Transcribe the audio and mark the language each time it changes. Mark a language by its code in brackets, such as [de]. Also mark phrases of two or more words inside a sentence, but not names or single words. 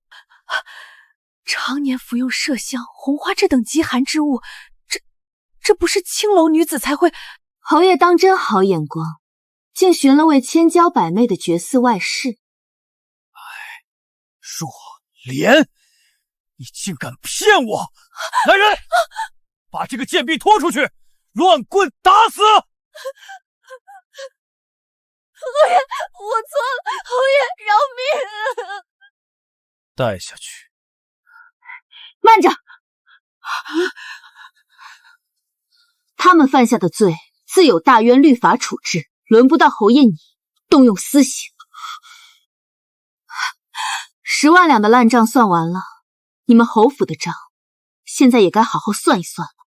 [zh] 常年服用麝香、红花这等极寒之物，这不是青楼女子才会。侯爷当真好眼光，竟寻了位千娇百媚的绝嗣外室。若莲，你竟敢騙我！来人，把這個賤婢拖出去，亂棍打死！侯爺，我錯了，侯爺饒命！帶下去。慢着！他們犯下的罪，自有大淵律法處置，輪不到侯爺你動用私刑。10萬兩的爛賬算完了，你們侯府的賬，現在也該好好算一算了。